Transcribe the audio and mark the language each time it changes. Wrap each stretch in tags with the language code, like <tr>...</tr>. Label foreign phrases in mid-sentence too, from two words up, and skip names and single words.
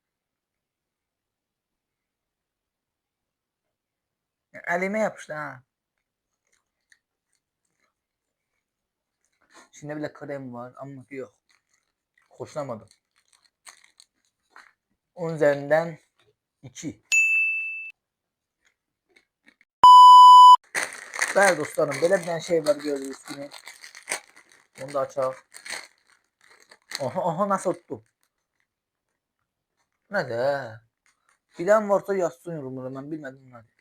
<tr>Elime yapıştı ha. Şimdi bile krem var ama yok. Hoşlanmadım. 10 üzerinden 2.</tr> <az>Bəli dostlarım, belə bir dənə şey var gördüyünüz kimi. Bunu da açaq. Aha</az> <tr>nasıl tuttum?</tr> <az>Nədir? Bilən varsa yazsın yorumlara, mən bilmədim nədir.</az>